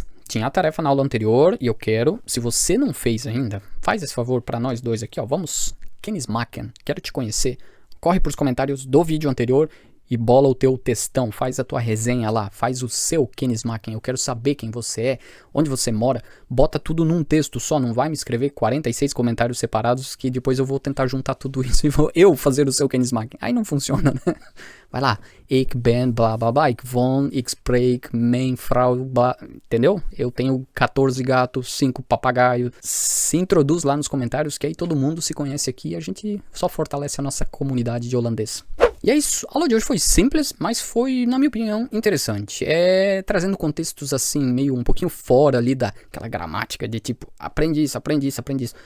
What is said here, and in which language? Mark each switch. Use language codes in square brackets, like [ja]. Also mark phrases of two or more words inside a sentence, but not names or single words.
[pt] tinha a tarefa na aula anterior e eu quero, se você não fez ainda, faz esse favor para nós dois aqui, ó, vamos, Kennismaken, quero te conhecer, corre para os comentários do vídeo anterior e bola o teu textão, faz a tua resenha lá, faz o seu Kennismaken, eu quero saber quem você é, onde você mora, bota tudo num texto só, não vai me escrever 46 comentários separados que depois eu vou tentar juntar tudo isso e vou eu fazer o seu Kennismaken. Aí não funciona, né? Vai lá, [nl] ik ben blá blá blá, ik woon, ik spreek, mijn vrouw, [pt] blá, entendeu? Eu tenho 14 gatos, 5 papagaios. Se introduz lá nos comentários que aí todo mundo se conhece aqui e a gente só fortalece a nossa comunidade de holandês. E é isso, a aula de hoje foi simples, mas foi, na minha opinião, interessante. Trazendo contextos assim, meio um pouquinho fora ali daquela gramática de tipo, aprende isso, aprende isso, aprende isso.